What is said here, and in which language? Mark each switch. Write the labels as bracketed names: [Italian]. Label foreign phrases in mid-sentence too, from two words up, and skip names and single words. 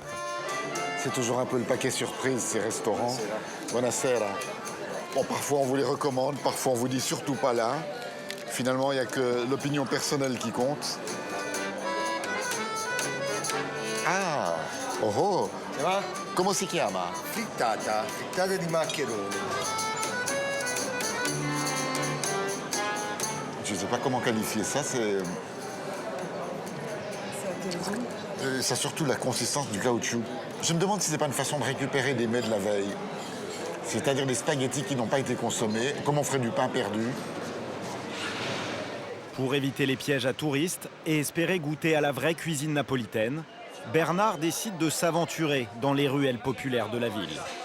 [French] C'est toujours un peu le paquet surprise, ces restaurants. [Italian] Buonasera. [French] Bon, parfois on vous les recommande, parfois on vous dit surtout pas là. Finalement, il n'y a que l'opinion personnelle qui compte. Ah, oh oh. [Italian] Comment si chiama? Frittata di maccheroni. [French] je ne sais pas comment qualifier ça, c'est... Ça a surtout la consistance du caoutchouc. Je me demande si c'est pas une façon de récupérer des mets de la veille. C'est-à-dire des spaghettis qui n'ont pas été consommés, comme on ferait du pain perdu. Pour éviter les pièges à touristes et espérer goûter à la vraie cuisine napolitaine, Bernard décide de s'aventurer dans les ruelles populaires de la ville.